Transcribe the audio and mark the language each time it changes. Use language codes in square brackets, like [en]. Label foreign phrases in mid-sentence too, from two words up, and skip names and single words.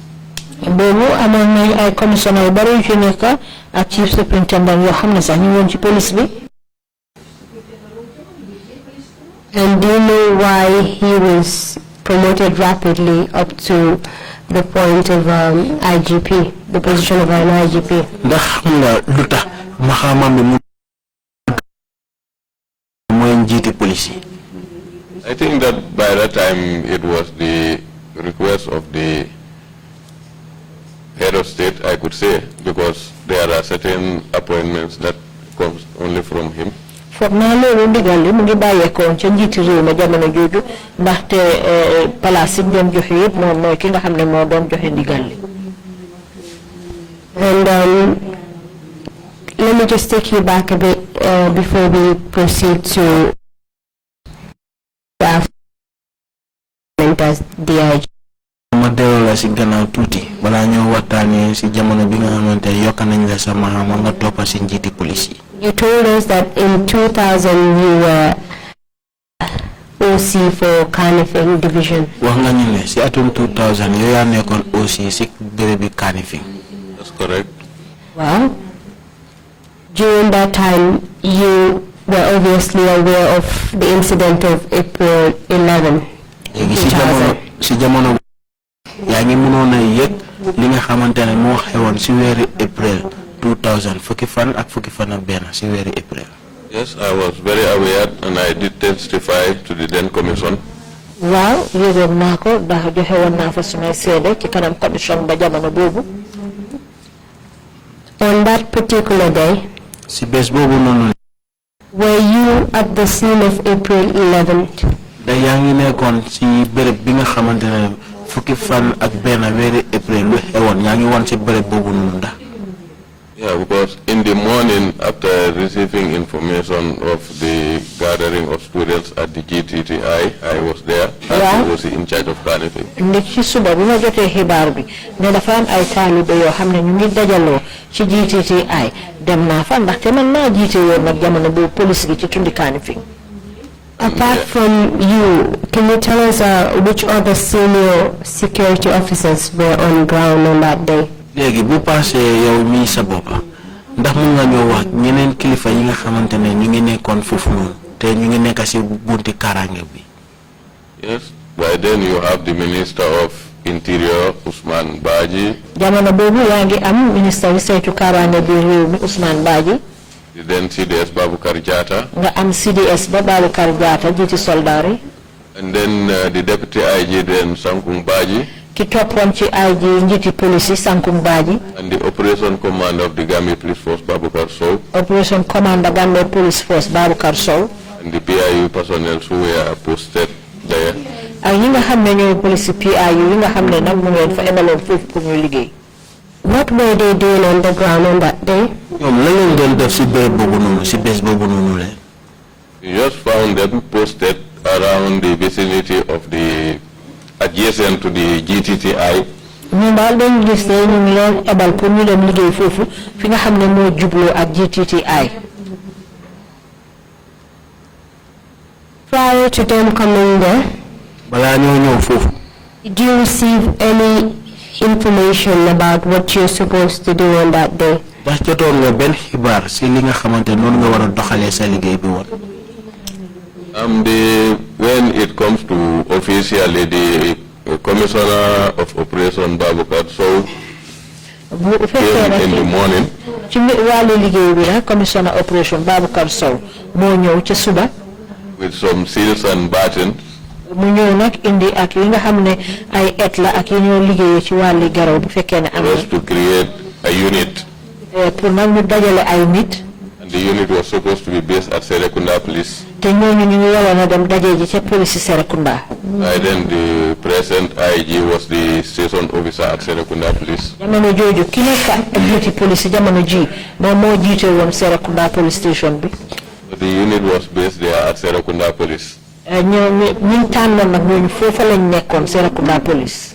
[wo] boobu amoon nañ ay commissioner yu bari yu fi nekk ak [en] chief superintendent [wo] yoo xam ne sax ñu woon ci police bi. [en] And do you know why he was promoted rapidly up to the point of IGP, the position of an IGP? [wo] ndax xam nga lu tax Mahama bi mu mooy njiiti police yi. [en] I think that by that time it was the request of the head of state, I could say, because there are certain appointments that comes only from him. [wo] foog naa loolu ndigal li mu ngi bàyyeekoon ca njiiti réew ma jamono jooju ndaxte place yi mu doon joxe yëpp moom mooy ki nga xam ne moo doon joxe ndigal li. [en] And let me just take you back a bit before we proceed to the as DIG. [wo] ma delloo la si gannaaw tuuti balaa ñoo waxtaanee si jamono bi nga xamante yokk nañ la sa Mahama nga toppa si njiiti police yi. [en] You told us that in 2000 you were OC for Kanifing Division. [wo] wax nga ñu ne si atum 2000 yow yaa nekkoon aussi si béréb bi Kanifing. [en] That's correct. Well, during that time you were obviously aware of the incident of April 11. [wo] léegi si jamono yaa ngi mënoon a yëg li nga xamante ne moo xewoon si weeri April 2000 fukki fan ak benn si weeri April. [en] Yes, I was very aware and I did testify to the then commission. [wo] Waaw yëgoon naa ko ndax joxe woon naa fa sumay seede ci kanam commission ba jamono boobu. [en] On that particular day, [wo] si bés boobu noonu. [en] were you at the scene of April 11th? [wo] da yaa ngi nekkoon si béréb bi nga xamante ne fukki fan ak benn weeri April lu xewoon yaa ngi woon si béréb boobu noonu ndax. [en] Yeah, because in the morning after receiving information of the gathering of students at the GTTI, I was there. Yeah. I was in charge of Kanifing. [wo] Ndik ci suba bi ma jotee xibaar bi ne dafa am ay taalibe yoo xam ne ñu ngi dajaloo ci GTTI dem naa fa ndaxte man maa jiite woon nag jamono boobu police gi ci tundi Kanifing. [en] Apart from you, can you tell us which other senior security officers were on ground on that day? [wo] léegi bu passé yow mii sa boppa ndax mun nga ñoo wax ñeneen kilifa yi nga xamante ne ñu ngi nekkoon foofu noonu te ñu ngi nekk si bunti kaaraange bi. [en] Yes, by then you have the Minister of Interior, Usman Baji. [wo] jamono boobu yaa ngi am ministre bi saytu kaaraange bi réew mi Ousmane Badji. [en] Then CDS Babukar Jata. [wo] nga am CDS ba Babukar Jata jiiti soldaar yi. [en] And then the Deputy IG then Sankung Baji. [wo] ki toppoon ci IG njiiti police Sankung Badji. [en] And the Operation Commander of the Gambia Police Force Babukar Sow. Operation Commander Gambia Police Force Babukar Sow. And the PIU personnel who were posted there. [wo] ak ñi nga xam ne ñooy police PIU yi nga xam ne nag mu ngeen fa emaloon foofu pour ñu liggéey. [en] What were they doing on the ground on that day? [wo] ñoom lan lañ doon def si béréb boobu noonu si bés boobu noonu la. [en] We just found them posted around the vicinity of the adjacent to the GTTI. [wo] ñu daal dañ gis ne ñu ngi leen ebal pour ñu dem liggéey foofu fi nga xam ne moo jubloo ak GTTI. [en] Prior to them coming there, [wo] balaa ñoo ñëw foofu. [en] did you receive any information about what you're supposed to do on that day? [wo] ndax jotoon nga benn xibaar si li nga xamante noonu nga war a doxalee sa liggéey bi woon. [en] When it comes to officially the Commissioner of Operation Babukar Sow came in the morning. [wo] ci wàllu liggéey bi nag [en] Commissioner Operation [wo] Babukar Sow moo ñëw ca suba. [en] With some seals and battens. [wo] mu ñëw nag indi ak yi nga xam ne ay et la ak yi ñoo liggéeyee ci wàllu garaw bu fekkee ne am na. [en] To create a unit. [wo] pour nag ñu dajale ay nit. [en] And the unit was supposed to be based at Serekunda Police. [wo] te ñooñu ñu ngi waroon a dem daje ji ca police Serekunda. [en] By then the present IG was the station officer at Serekunda Police. [wo] jamono jooju ki nekk ak jiiti police jamono ji moom moo jiite woon Serekunda [en] police station [wo] bi. [en] The unit was based there at Serekunda Police. [wo] ñu tànnoon nag ñooñu foofa lañ nekkoon Serekunda police.